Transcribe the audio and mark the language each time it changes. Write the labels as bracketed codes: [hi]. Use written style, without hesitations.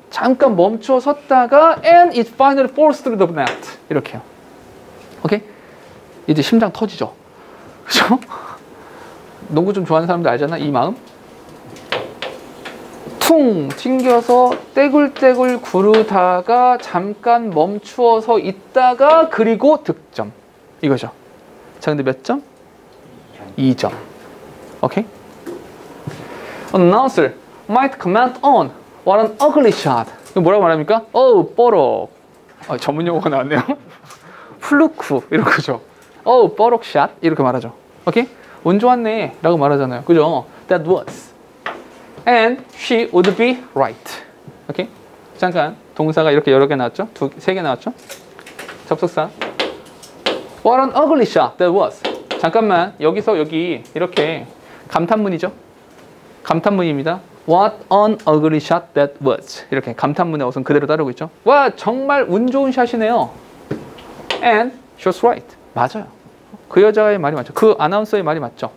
[ko] 잠깐 멈춰 섰다가 [en] and it finally falls through the net. [ko] 이렇게요. 오케이? 이제 심장 터지죠. 그죠? 농구 좀 좋아하는 사람들 알잖아. 이 마음. 퉁 튕겨서 떼굴떼굴 구르다가 잠깐 멈추어서 있다가 그리고 득점. 이거죠. 자, 근데 몇 점? 2점. 오케이? [en] Announcer might comment on what an ugly shot. [ko] 이거 뭐라고 말합니까? 뽀록. 전문 용어가 나왔네요. 플루크 이런 거죠. 뽀록 샷 이렇게 말하죠. 오케이? 운 좋았네 라고 말하잖아요. [en] 그죠? That was. And she would be right. 오케이? [ko] 잠깐 동사가 이렇게 여러 개 나왔죠? 세 개 나왔죠? 접속사. [en] What an ugly shot that was. [ko] 잠깐만 여기서 여기 이렇게 감탄문이죠? 감탄문입니다. [en] What an ugly shot that was. [ko] 이렇게 감탄문의 어선 그대로 따르고 있죠. 와 정말 운 좋은 샷이네요. [en] And she was right. [ko] 맞아요. 그 여자의 말이 맞죠. 그 아나운서의 말이 맞죠.